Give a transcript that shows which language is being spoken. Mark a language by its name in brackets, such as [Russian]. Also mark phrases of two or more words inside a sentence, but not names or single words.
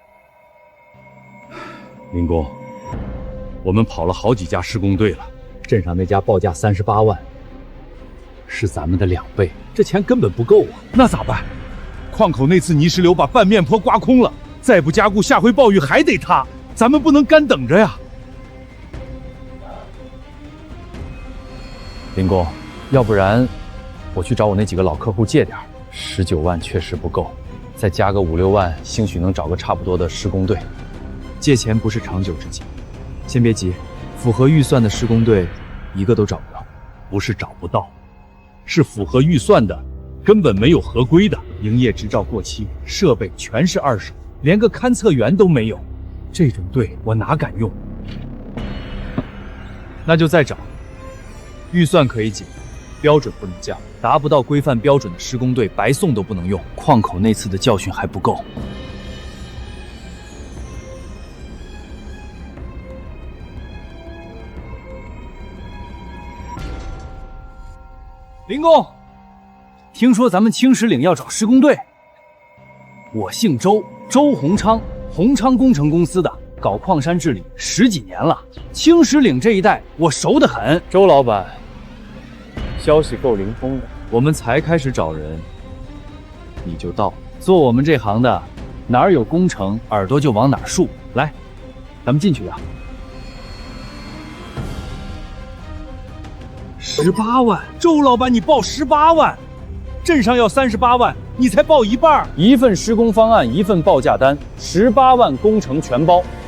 [Chinese] 林工，我們跑了好幾家施工隊了，鎮上那家報價38萬，是咱們的2倍，這錢根本不夠啊！那咋辦？礦口那次泥石流把半面坡刮空了，再不加固，下回暴雨還得塌，咱們不能乾等着呀！林工，要不然我去找我那幾個老客戶借點，19萬確實不夠，再加個5、6萬，興許能找個差不多的施工隊。借錢不是長久之計，先別急，符合預算的施工隊一個都找不到。不是找不到，是符合預算的根本沒有合規的，營業執照過期，設備全是2手，連個勘測員都沒有，這種隊我哪敢用？那就再找，預算可以減， 標準不能降，達不到規範標準的施工隊白送都不能用。礦口那次的教訓還不夠。林工，听说咱们青石岭要找施工队。我姓周，周洪昌，洪昌工程公司的，搞礦山治理10幾年了。青石岭这一带我熟得很。周老板，消息够灵通的。我们才開始找人，你就到。做我們這行的，哪兒有工程，耳朵就往哪兒豎。來，咱們進去呀。 18萬，周老板，你報18萬，鎮上要38萬，你才報一半。一份施工方案，一份報價單，18萬工程全包。